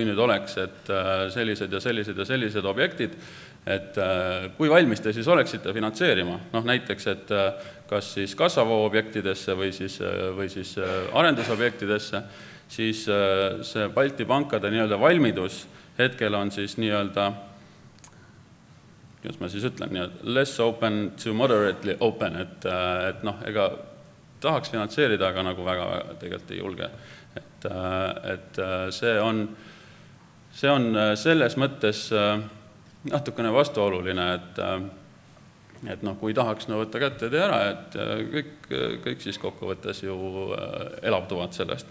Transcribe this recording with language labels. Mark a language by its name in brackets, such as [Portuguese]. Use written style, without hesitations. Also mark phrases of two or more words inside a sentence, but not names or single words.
[Estonian] nüüd oleks, et sellised ja sellised ja sellised objektid, et kui valmis te siis oleksite finantseerima, näiteks, et kas siis kassavoo objektidesse või siis arendusobjektidesse, siis see Balti pankade nii-öelda valmidus hetkel on siis nii-öelda, kuidas ma siis ütlen, [English] less open to moderately open, [Estonian] et ega tahaks finantseerida, aga nagu väga tegelikult ei julge. Et see on selles mõttes natukene vastuoluline, et kui tahaks võtta kätte ja tee ära, et kõik siis kokkuvõttes ju elavduvad sellest.